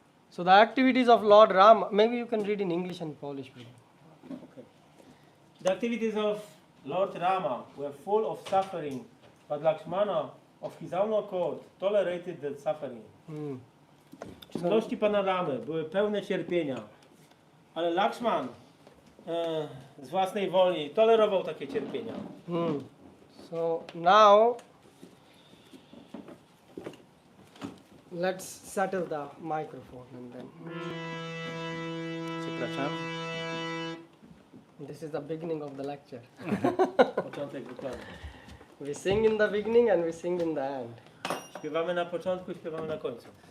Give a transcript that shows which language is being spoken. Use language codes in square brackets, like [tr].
[en] So the activities of Lord Ram, maybe you can read in English and Polish, bro. Okay. The activities of Lord Rama were full of suffering, but Lakshmana, of his own accord, tolerated the suffering. [pl] Czynności Pana Ramy były pełne cierpienia, ale Lakshman z własnej woli tolerował takie cierpienia. [en] So now let's settle the microphone and then. [pl] Przepraszam. [en] This is the beginning of the lecture. [pl] Początek wykładu. [en] We sing in the beginning and we sing in the end. [pl] Śpiewamy na początku i śpiewamy na końcu.